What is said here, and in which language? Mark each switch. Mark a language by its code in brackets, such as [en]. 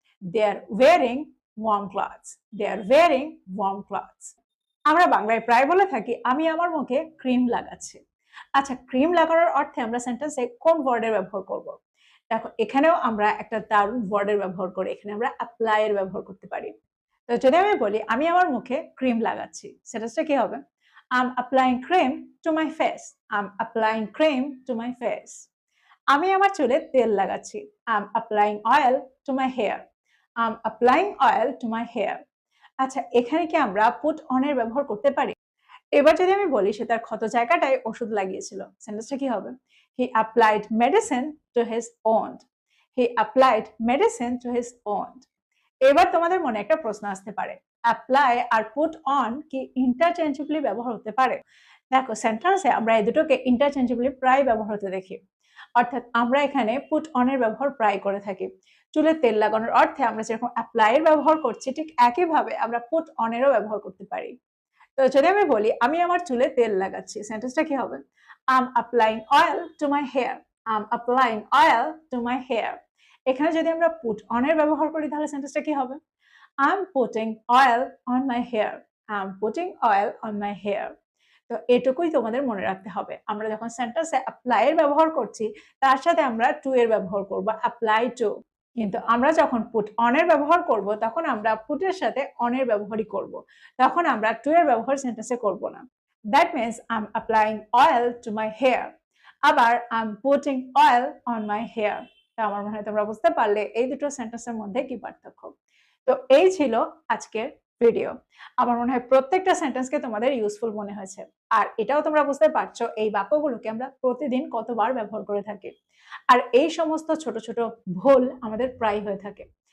[en] They are wearing warm clothes. They are wearing warm clothes. [bn] আমরা বাংলায় প্রায় বলে থাকি আমি আমার মুখে ক্রিম লাগাচ্ছি। আচ্ছা, ক্রিম লাগানোর অর্থে আমরা সেন্টেন্সে কোন ওয়ার্ডের ব্যবহার করব? দেখো এখানেও আমরা একটা দারুণ ওয়ার্ডের ব্যবহার করি, এখানে আমরা অ্যাপ্লাই এর ব্যবহার করতে পারি। তো যদি আমি বলি আমি আমার মুখে ক্রিম লাগাচ্ছি, সেন্টেন্সটা কি হবে? [en] I'm applying cream to my face. I'm applying cream to my face. [bn] আমি আমার চুলে তেল লাগাচ্ছি। [en] I'm applying oil to my hair. I'm applying oil to my hair. [bn] আচ্ছা, এখানে কি আমরা পুট অন এর ব্যবহার করতে পারি? এবার যদি আমি বলি সে তার ক্ষত জায়গাটায় ওষুধ লাগিয়েছিল, সেন্টেন্সটা কি হবে? [en] He applied medicine to his wound. He applied medicine to his wound. [bn] এবার তোমাদের মনে একটা প্রশ্ন আসতে পারে, অ্যাপ্লাই আর পুট অন কি ইন্টারচেঞ্জেবলি ব্যবহার হতে পারে? দেখো সেন্টেন্সে আমরা এই দুটোকে ইন্টারচেঞ্জেবলি প্রায় ব্যবহার হতে দেখি, অর্থাৎ আমরা এখানে পুট অন এর ব্যবহার প্রায় করে থাকি। চুলে তেল লাগানোর অর্থে আমরা যেরকম অ্যাপ্লাই এর ব্যবহার করছি ঠিক একইভাবে আমরা পুট অন এরও ব্যবহার করতে পারি। তো যদি আমি বলি আমি আমার চুলে তেল লাগাচ্ছি, সেন্টেন্সটা কি হবে? [en] I'm applying oil to my hair. I'm applying oil to my hair. [bn] এখানে যদি আমরা put on এর ব্যবহার করি তাহলে সেন্টেন্সটা কি হবে? [en] I'm putting oil on my hair. I'm putting oil on my hair. [bn] তো এটুকুই তোমাদের মনে রাখতে হবে। আমরা যখন সেন্টেন্সে apply এর ব্যবহার করছি তার সাথে আমরা to এর ব্যবহার করব, apply to। কিন্তু আমরা যখন put on এর ব্যবহার করব তখন আমরা put এর সাথে on এর ব্যবহারই করব। তখন আমরা to এর ব্যবহার সেন্টেন্সে করব না। [en] That means I'm applying oil to my hair. আবার I'm putting oil on my hair. [bn] তো আমার মনে হয় তোমরা বুঝতে পারলে এই দুটো সেন্টেন্সের মধ্যে কি পার্থক্য। তো এই ছিল আজকের ভিডিও। আমার মনে হয় প্রত্যেকটা সেন্টেন্সকে তোমাদের ইউজফুল মনে হয়েছে। আর এটাও তোমরা বুঝতে পারছো এই বাক্যগুলোকে আমরা প্রতিদিন কতবার ব্যবহার করে থাকি। আর এই সমস্ত ছোট ছোট ভুল আমাদের প্রায় হয়ে থাকে।